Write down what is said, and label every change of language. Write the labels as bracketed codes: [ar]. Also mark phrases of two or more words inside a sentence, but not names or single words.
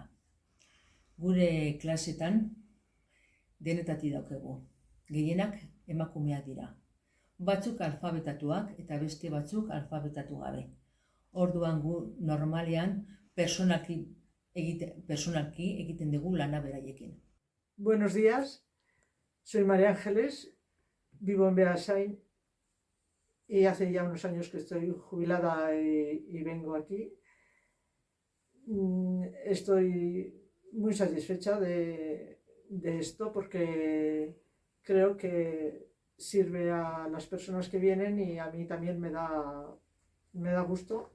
[eu] Gure klasetan denetatik daukegu. Gehienak emakumeak dira. Batzuk alfabetatuak eta beste batzuk alfabetatu gabe. Orduan gu normalean personalki egiten dugu lana beraiekin. [es] Buenos días, soy María Ángeles, vivo en Beasain y hace ya unos años que estoy jubilada y vengo aquí. Estoy muy satisfecha de esto porque creo que sirve a las personas que vienen y a mí también me da gusto.